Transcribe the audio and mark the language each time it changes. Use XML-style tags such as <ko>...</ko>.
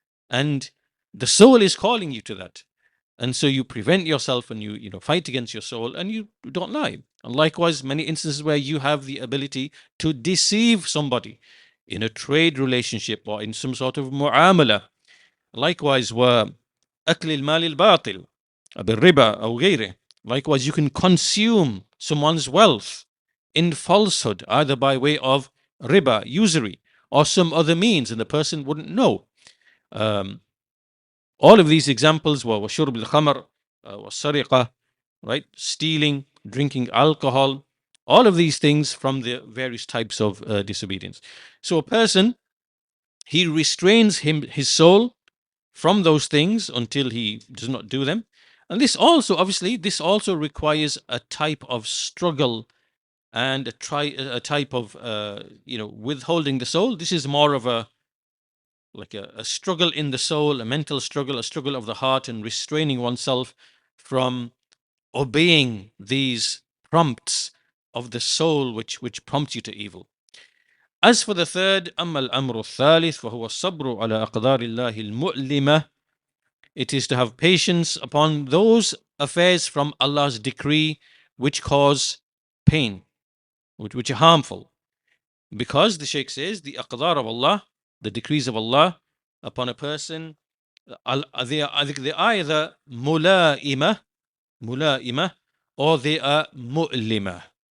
<en>And the soul is calling you to that. And so you prevent yourself, and you fight against your soul, and you don't lie. And likewise, many instances where you have the ability to deceive somebody in a trade relationship or in some sort of mu'amala. Likewise,</en> <ar>وأكل المال الباطل بالربا أو غيره.</ar> <en>Likewise, you can consume someone's wealth in falsehood, either by way of riba, usury, or some other means, and the person wouldn't know. Um, all of these examples were</en> <ar>وشرب الخمر والسرقة,</ar> <en>right? Stealing, drinking alcohol, all of these things from the various types of disobedience. So a person, he restrains his soul from those things until he does not do them. And this also, obviously, this also requires a type of struggle and a type of withholding the soul. This is more of a struggle in the soul, a mental struggle, a struggle of the heart, and restraining oneself from obeying these prompts of the soul which prompt you to evil. As for the third,</en> <ar>أما الأمر الثالث فهو الصبر على أقدار الله المؤلمة.</ar> <en>It is to have patience upon those affairs from Allah's decree which cause pain, which are harmful. Because the Shaykh says the aqdar of Allah, the decrees of Allah upon a person, they are either mula'imah, or they are mu'limah.</en>